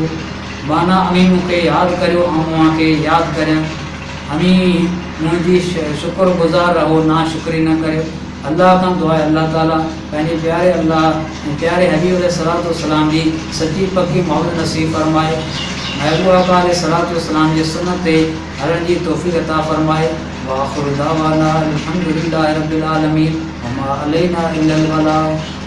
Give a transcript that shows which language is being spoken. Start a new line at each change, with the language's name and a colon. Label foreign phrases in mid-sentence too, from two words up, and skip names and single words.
Sindhi: माना अमी मूंखे यादि करियो ऐं मूंखे यादि करियो, अमी मुंहिंजी शुक्रगुज़ार रहो, ना शुक्री न करियो। अल्लाह खां दुआ आहे अल्लाह ताला पंहिंजे प्यारे अल्लाह ऐं प्यारे हबीब अलैहिस्सलाम जी सची पकी मोहबत नसीब फरमाए। महबूब आका अलैहिस्सलाम जे सुन्नत ते हलण जी तौफ़ीक़ अता फरमाए।
Arabic: وآخر دعوانا الحمد لله رب العالمين وما علينا إلا البلاغ.